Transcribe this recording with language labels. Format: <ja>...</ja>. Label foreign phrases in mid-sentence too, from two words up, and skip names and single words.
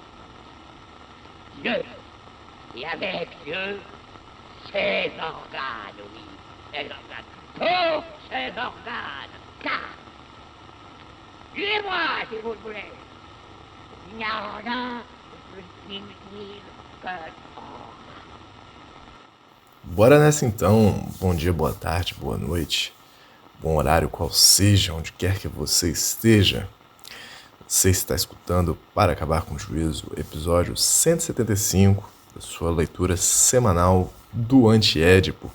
<fr>Dieu, et avec Dieu, ses organes, oui, ses organes, tous ses organes, car, suivez-moi si vous le voulez, il n'y a rien de plus inutile que</fr> <pt>Bora nessa então. Bom dia, boa tarde, boa noite, bom horário, qual seja, onde quer que você esteja. Você está escutando Para Acabar com o Juízo, episódio 175 da sua leitura semanal do Anti-Édipo.</pt>